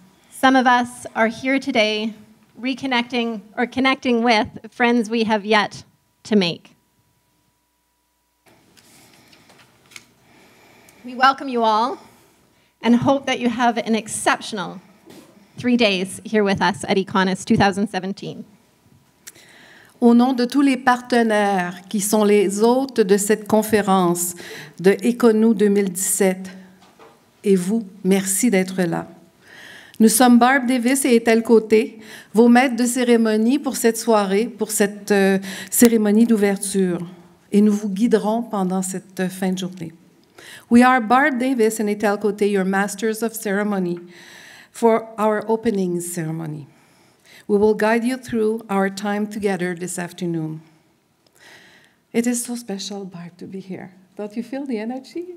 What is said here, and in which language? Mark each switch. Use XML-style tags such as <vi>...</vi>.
<en>Some of us are here today reconnecting or connecting with friends we have yet to make. We welcome you all and hope that you have an exceptional 3 days here with us at EconoUS 2017.</en> <fr>Au nom de tous les partenaires qui sont les hôtes de cette conférence de EconoUS 2017, et vous, merci d'être là. Nous sommes Barb Davis et Ethel Côté, vos maîtres de cérémonie pour cette soirée, pour cette cérémonie d'ouverture, et nous vous guiderons pendant cette fin de journée.</fr> <en>We are Barb Davis and Ethel Côté, your masters of ceremony, for our opening ceremony. We will guide you through our time together this afternoon. It is so special, Barb, to be here. Don't you feel the energy?</en>